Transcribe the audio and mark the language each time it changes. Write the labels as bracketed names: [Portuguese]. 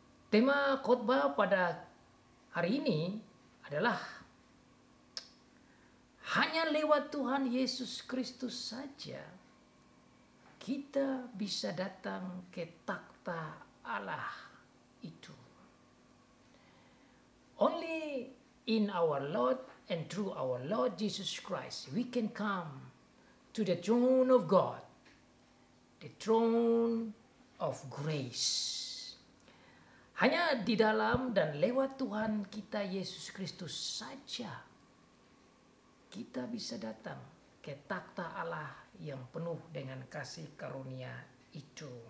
[Indonesian] Tema khotbah pada hari ini adalah hanya lewat Tuhan Yesus Kristus saja kita bisa datang ke takhta Allah itu. [English] Only in our Lord and through our Lord Jesus Christ we can come to the throne of God, the throne of grace. [Indonesian] Hanya di dalam dan lewat Tuhan kita Yesus Kristus saja kita bisa datang ke takhta Allah yang penuh dengan kasih karunia itu.